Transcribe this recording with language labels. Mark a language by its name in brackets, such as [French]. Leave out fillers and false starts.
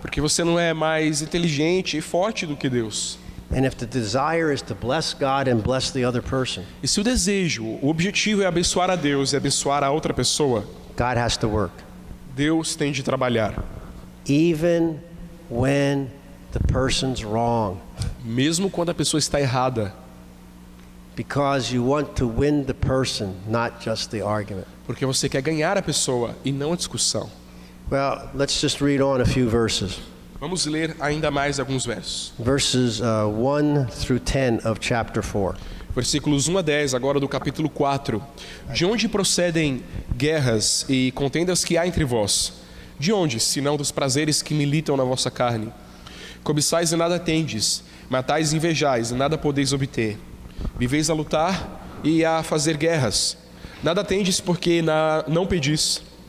[Portuguese] Porque você não é mais inteligente e forte do que Deus. [English] And if the desire is to bless God and bless the other person, [Portuguese] E se o desejo, o objetivo é abençoar a Deus e abençoar a outra pessoa, [English] God has to work. [Portuguese] Deus tem de trabalhar. [English] Even when the person's wrong. [Portuguese] Mesmo quando a pessoa está errada. [English] Because you want to win the person, not just the argument. [Portuguese] Porque você quer ganhar a pessoa e não a discussão. [English] Well, let's just read on a few verses. [Portuguese] Vamos ler ainda mais alguns versos. [English] Verses 1 through 10 of chapter 4. [Portuguese] Versículos 1 a 10, agora do capítulo 4. De onde procedem guerras e contendas que há entre vós? De onde, senão dos prazeres que militam na vossa carne? Cobiçais e nada tendes, matais e invejais e nada podeis obter. Viveis a lutar e a fazer guerras. Nada tendes porque não pedis.